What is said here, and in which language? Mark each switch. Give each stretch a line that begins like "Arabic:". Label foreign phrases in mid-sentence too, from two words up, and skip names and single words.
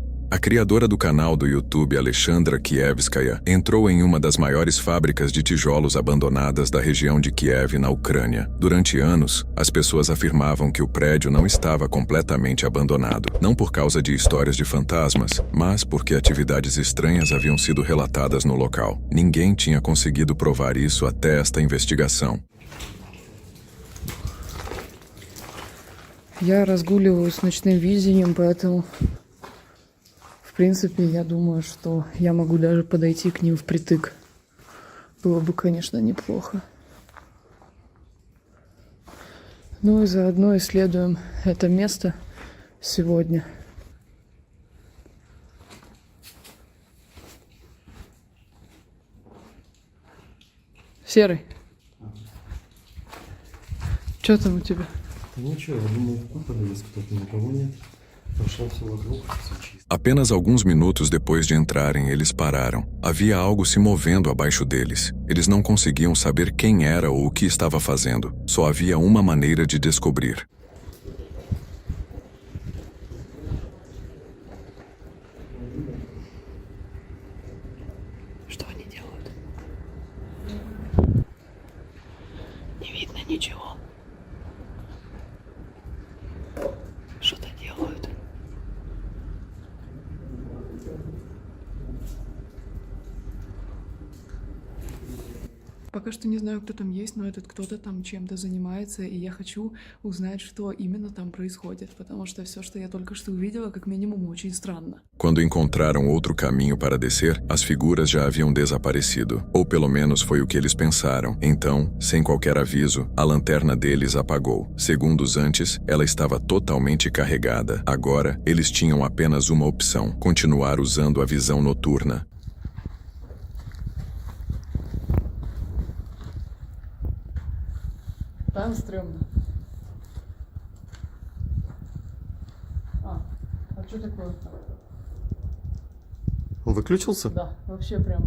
Portuguese: A criadora do canal do YouTube Alexandra Kievskaya entrou em uma das maiores fábricas de tijolos abandonadas da região de Kiev, na Ucrânia. Durante anos, as pessoas afirmavam que o prédio não estava completamente abandonado, não por causa de histórias de fantasmas, mas porque atividades estranhas haviam sido relatadas no local. Ninguém tinha conseguido provar isso até esta investigação.
Russian: Я разгуливаю с ночным видением, поэтому, в принципе, я думаю, что я могу даже подойти к ним впритык. Было бы, конечно, неплохо. Ну и заодно исследуем это место сегодня. Серый, что там у тебя? Ничего, я думаю, в куполе есть кто-то, никого нет. Прошел все вокруг, все чисто.
Portuguese: Apenas alguns minutos depois de entrarem, eles pararam. Havia algo se movendo abaixo deles. Eles não conseguiam saber quem era ou o que estava fazendo. Só havia uma maneira de descobrir.
Russian: Что они делают? Не видно ничего. Что-то делают. Пока что не знаю, кто там есть, но этот кто-то там чем-то занимается, и я хочу узнать, что именно там происходит, потому что все, что я только что увидела, как минимум, очень странно.
Portuguese: Quando encontraram outro caminho para descer, as figuras já haviam desaparecido. Ou pelo menos foi o que eles pensaram. Então, sem qualquer aviso, a lanterna deles apagou. Segundos antes, ela estava totalmente carregada. Agora, eles tinham apenas uma opção: continuar usando a visão noturna.
Russian: Там стрёмно. А что такое? Он выключился? Да, вообще прям.